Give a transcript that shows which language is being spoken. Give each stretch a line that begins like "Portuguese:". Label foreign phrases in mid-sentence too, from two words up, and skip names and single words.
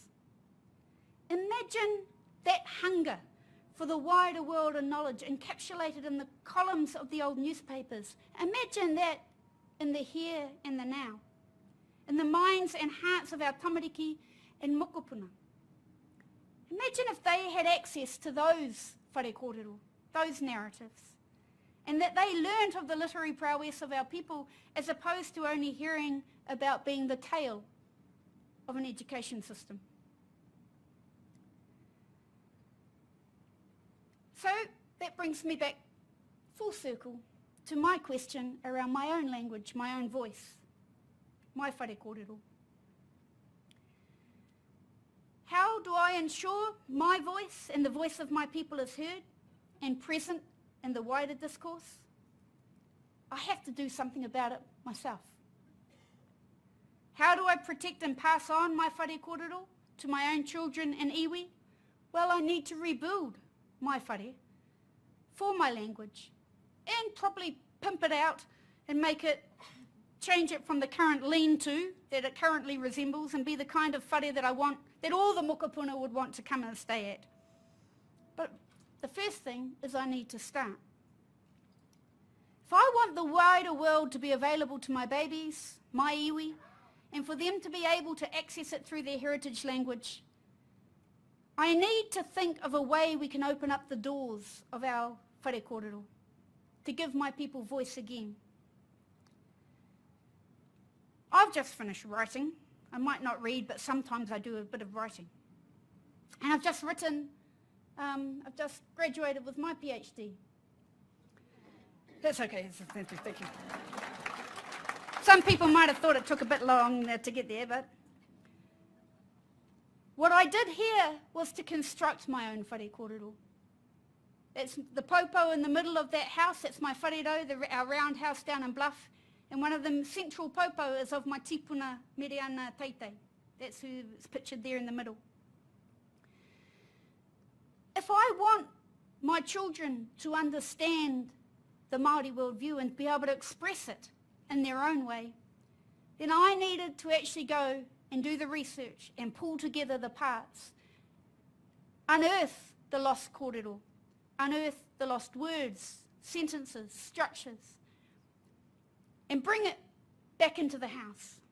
English: Imagine that hunger for the wider world and knowledge encapsulated in the columns of the old newspapers. Imagine that in the here and the now, in the minds and hearts of our tamariki and mokopuna. Imagine if they had access to those
Māori: whare kōrero,
English: those narratives, and that they learnt of the literary prowess of our people as opposed to only hearing about being the tail of an education system. So that brings me back full circle to my question around my own language, my own voice, my
Māori: whare kōrero.
English: How do I ensure my voice and the voice of my people is heard and present in the wider discourse? I have to do something about it myself. How do I protect and pass on my
Māori: whare kōrero
English: to my own children and iwi? Well, I need to rebuild my whare for my language and probably pimp it out and change it from the current lean-to that it currently resembles and be the kind of whare that I want, that all the mokopuna would want to come and stay at. But the first thing is I need to start. If I want the wider world to be available to my babies, my iwi, and for them to be able to access it through their heritage language, I need to think of a way we can open up the doors of our
Māori: whare kōrero
English: to give my people voice again. I've just finished writing. I might not read, but sometimes I do a bit of writing. And I've just graduated with my PhD. That's okay, thank you. Some people might have thought it took a bit long to get there, but what I did here was to construct my own
Māori: whare kōrero.
English: It's the popo in the middle of that house, that's my wharero, our round house down in Bluff. And one of the central popo is of my tipuna Meriana Teitei. That's who's pictured there in the middle. If I want my children to understand the Māori worldview and be able to express it in their own way, then I needed to actually go and do the research and pull together the parts, unearth the lost kōrero, unearth the lost words, sentences, structures, and bring it back into the house.